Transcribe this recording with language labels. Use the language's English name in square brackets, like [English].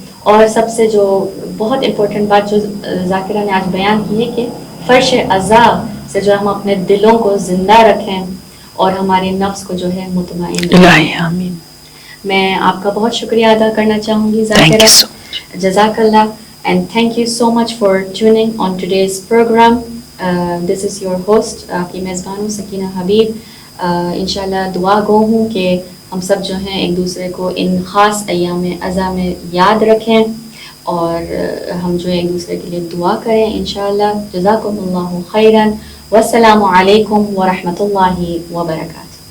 [Urdu] اور سب سے جو بہت امپورٹنٹ بات جو ذاکرہ نے آج بیان کی ہے کہ فرش عزا سے جو ہم اپنے دلوں کو زندہ رکھیں اور ہمارے نفس کو جو ہے مطمئن رکھیں. آمین. میں آپ کا بہت شکریہ ادا کرنا چاہوں گی ذاکرہ. جزاک اللہ. [English] And thank you so much for tuning on today's program. This is your host, [Urdu] آپ کی میزبان سکینہ حبیب. انشاءاللہ دعا گو ہوں کہ ہم سب جو ہیں ایک دوسرے کو ان خاص ایام عزا میں یاد رکھیں اور ہم جو ایک دوسرے کے لیے دعا کریں انشاءاللہ. جزاکم اللہ خیراً. والسلام علیکم ورحمۃ اللہ وبرکاتہ.